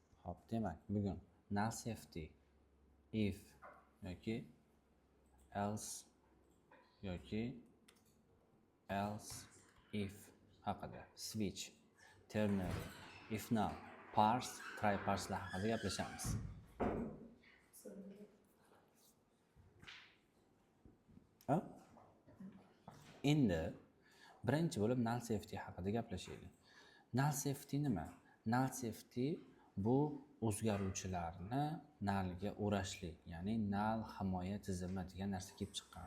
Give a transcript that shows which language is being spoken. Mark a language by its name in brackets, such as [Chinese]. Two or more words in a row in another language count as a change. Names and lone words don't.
[Uzbek] Xo'p, demak, bugun [English] null safety, if [Uzbek] yoki else yoki [English] else if [Uzbek] haqida, [English] switch, ternary, if null, parse, try parselar [Uzbek] haqida gaplashamiz. Endi birinchi bo'lib [English] null safety [Uzbek] haqida gaplashaylik. [English] Null safety nima? Null safety [Uzbek] bu o'zgaruvchilarni nullga o'rashlik, ya'ni null himoya tizimi degan narsa kelib chiqqan.